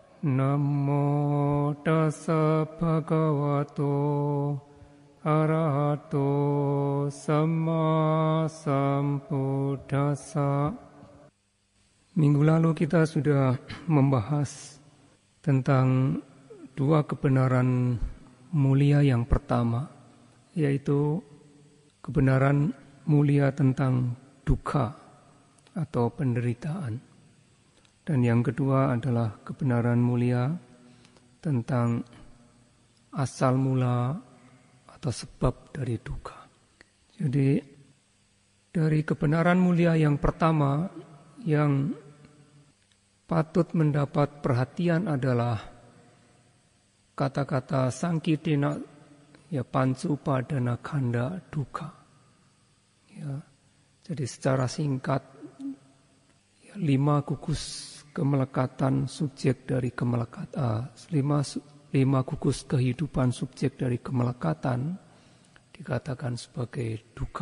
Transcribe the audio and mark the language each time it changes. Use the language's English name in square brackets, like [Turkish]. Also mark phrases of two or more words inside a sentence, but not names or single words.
[Pali] Namo tassa bhagavato arahato samma sambuddhassa. [Indonesian] Minggu lalu kita sudah membahas tentang dua kebenaran mulia yang pertama, yaitu kebenaran mulia tentang dukkha atau penderitaan. Dan yang kedua adalah kebenaran mulia tentang asal mula atau sebab dari dukkha. Jadi dari kebenaran mulia yang pertama yang patut mendapat perhatian adalah kata-kata [Pali] sangkitina ya pancupadana khanda dukkha. [Indonesian] Ya, jadi secara singkat 5 gugus kemelekatan subjek dari kemelekatan, 5 gugus kehidupan subjek dari kemelekatan dikatakan sebagai dukkha.